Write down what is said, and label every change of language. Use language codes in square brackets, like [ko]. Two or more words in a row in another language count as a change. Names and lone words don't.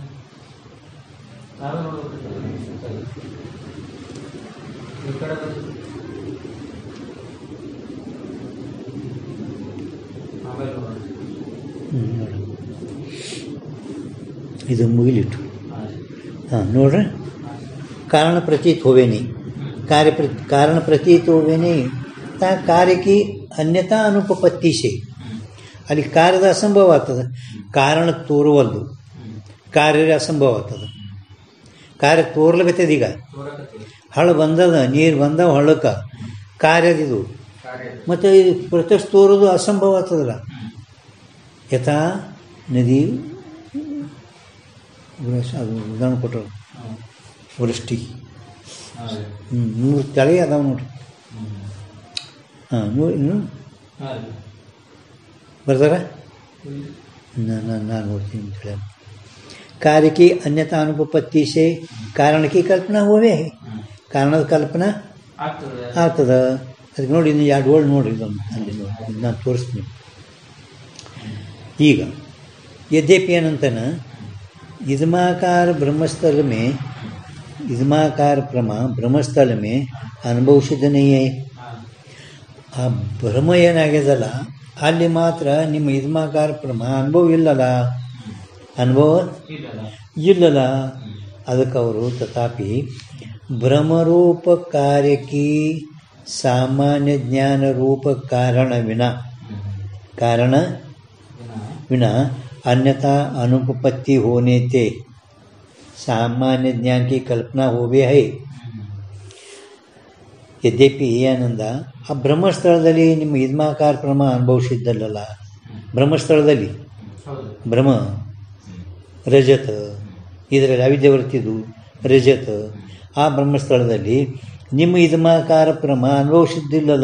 [kn] ನಾವೇ ನೋಡಬೇಕು ಈ ಕಡೆ ಆಮೇಲೆ ನೋಡೋಣ. ಇದು ಮುಗಿಲಿಟ್ಟು ನೋಡ್ರಿ. [hi] कारण प्रतीत होवे नहीं, कारण प्रतीत होवे नहीं. कार्य की अन्यथा अनुपपत्ति से [kn] ಅಲ್ಲಿ ಕಾರ್ಯದ ಅಸಂಭವ ಆಗ್ತದೆ. ಕಾರಣ ತೋರುವಲ್ದು, ಕಾರ್ಯ ಅಸಂಭವ ಆಗ್ತದೆ. ಕಾರ್ಯ ತೋರ್ಲಕತ್ತದ. ಈಗ ಹಳ್ಳ ಬಂದದ, ನೀರು ಬಂದವ ಹಳ್ಳಕ್ಕೆ, ಕಾರ್ಯದಿದು. ಮತ್ತು ಇದು ಪ್ರತ್ಯಕ್ಷ ತೋರೋದು ಅಸಂಭವ ಆಗ್ತದಲ್ಲ. ಯಥಾ ನದಿ ಅದು ಉದಾಹರಣೆ ಕೊಟ್ಟರು, ವೃಷ್ಟಿ 3 ತಳಿ ಅದಾವ ನೋಡ್ರಿ. ಇನ್ನು ಬರ್ತಾರ? ನಾನು ನೋಡ್ತೀನಿ ಅಂತ. [hi] कार्य की अन्यथा अनुपपत्ति से कारण की कल्पना होवे है. [kn] ಕಾರಣದ ಕಲ್ಪನಾ ಆಗ್ತದ. ಅದಕ್ಕೆ ನೋಡಿ, ಇನ್ನು 2 ವರ್ಡ್ ನೋಡ್ರಿ, ಇದೊಂದು ಅಲ್ಲಿ ನೋಡಿ, ನಾನು ತೋರಿಸ್ತೀನಿ. ಈಗ [hi] यद्यपि अनंतन इदमाकार ब्रह्मस्थल में, इदमाकार प्रमा ब्रह्मस्थल में अनुभव सिद्ध नहीं है. [kn] ಆ ಭ್ರಮ ಏನಾಗ್ಯದಲ್ಲ ಅಲ್ಲಿ ಮಾತ್ರ ನಿಮ್ಮ ಇದ್ಮಾಕಾರ ಪ್ರಮ ಅನುಭವ ಇಲ್ಲಲ್ಲ, ಅನುಭವ ಇಲ್ಲಲ್ಲ. ಅದಕ್ಕೆ ಅವರು ತಥಾಪಿ ಭ್ರಮರೂಪ ಕಾರ್ಯಕ್ಕೆ ಸಾಮಾನ್ಯ ಜ್ಞಾನ ರೂಪ ಕಾರಣ [hi] विना अन्यथा अनुपपत्ति होने से सामान्य ज्ञान की कल्पना होवे है. [kn] यद्यपि ಏನಂದ, ಆ ಬ್ರಹ್ಮಸ್ಥಳದಲ್ಲಿ ನಿಮ್ಮ ಇದ್ಮಾಕಾರ ಪ್ರಮ ಅನುಭವಿಸಿದ್ದಲ್ಲ. ಬ್ರಹ್ಮಸ್ಥಳದಲ್ಲಿ ಬ್ರಹ್ಮ ರಜತ, ಇದರಲ್ಲಿ ಅವಿದ್ಯವರ್ತಿದು ರಜತ. ಆ ಬ್ರಹ್ಮಸ್ಥಳದಲ್ಲಿ ನಿಮ್ಮ ಇದ್ಮಾಕಾರ ಪ್ರಮ ಅನುಭವಿಸಿದ್ದಿಲ್ಲಲ್ಲ.